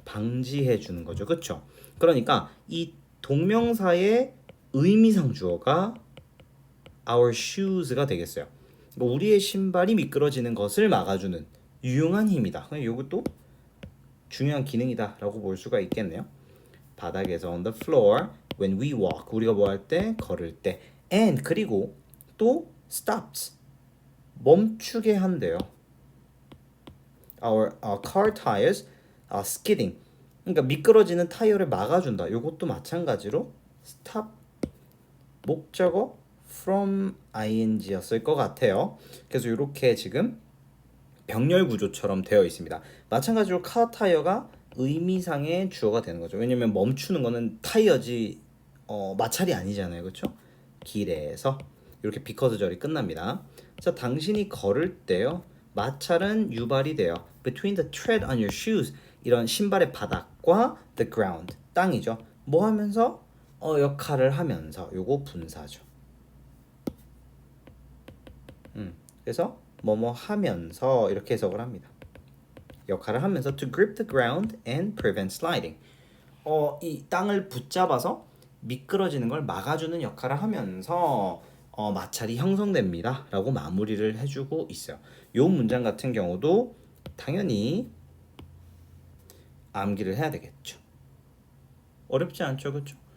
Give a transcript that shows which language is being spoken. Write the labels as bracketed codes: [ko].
[ko] 방지해 주는 거죠. 그렇죠? 그러니까 이 동명사의 의미상 주어가 our shoes가 되겠어요. 그러니까 우리의 신발이 미끄러지는 것을 막아주는 유용한 힘이다. 이것도 중요한 기능이다라고 볼 수가 있겠네요. 바닥에서 [en] on the floor when we walk, [ko] 우리가 뭐 할 때? 걸을 때. and 그리고 또 stops, 멈추게 한대요. [en] our car tires are skidding, [ko] 그러니까 미끄러지는 타이어를 막아준다. 이것도 마찬가지로 stop 목적어 from ing였을 것 같아요. 그래서 이렇게 지금 병렬 구조처럼 되어 있습니다. 마찬가지로 카 타이어가 의미상의 주어가 되는 거죠. 왜냐면 멈추는 거는 타이어지 마찰이 아니잖아요. 그렇죠? 길에서 이렇게 because 절이 끝납니다. 자, 당신이 걸을 때요. 마찰은 유발이 돼요. [en] Between the tread on your shoes, [ko] 이런 신발의 바닥과 [en] the ground, [ko] 땅이죠. 뭐 하면서? 역할을 하면서. 요거 분사죠. 그래서 뭐뭐 하면서 이렇게 해석을 합니다. 역할을 하면서 [en] to grip the ground and prevent sliding. [ko] 이 땅을 붙잡아서 미끄러지는 걸 막아주는 역할을 하면서 마찰이 형성됩니다. 라고 마무리를 해주고 있어요. 요 문장 같은 경우도 당연히 암기를 해야 되겠죠. 어렵지 않죠, 그렇죠?